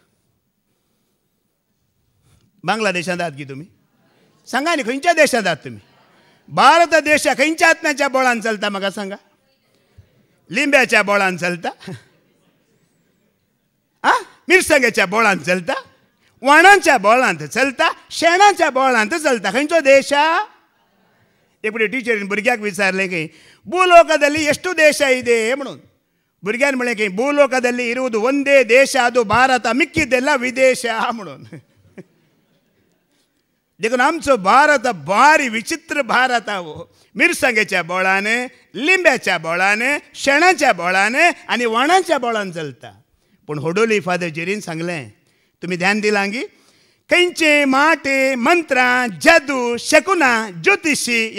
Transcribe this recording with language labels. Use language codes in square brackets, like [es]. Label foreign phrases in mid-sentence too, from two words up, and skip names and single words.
[kok] बांगलादेशांत आहात की तुमी सांगा न्ही खंयच्या देशांत आहात तुमी भारत देश खंयच्या आत्म्याच्या बळान चलता म्हाका सांगा लिंब्याच्या बळान चलता मिरसांगेच्या बळान चलता वाणांच्या बळांत चलता शेणाच्या बळांत चलता खंयचो देश एपडी टीचरीन भुरग्याक विचारलें की [kn] ಭೂಲೋಕದಲ್ಲಿ ಎಷ್ಟು ದೇಶ ಇದೆ [kok] म्हणून भुरग्यान म्हळें की [kn] ಭೂಲೋಕದಲ್ಲಿ ಇರುವುದು ಒಂದೇ ದೇಶ ಅದು ಭಾರತ ಮಿಕ್ಕಿದ್ದೆಲ್ಲ ವಿದೇಶ [kok] म्हणून देखून आमचो भारत भारी विचित्र भारत हो मिरसांगेच्या बळान लिंब्याच्या बळान शेणाच्या बळान आनी वाणाच्या बळान चलता पूण होडोली फादर जेरीन सांगलें तुमी ध्यान दिलां गी खंयचे माटे मंत्रां जादू शकुना ज्योतिशी या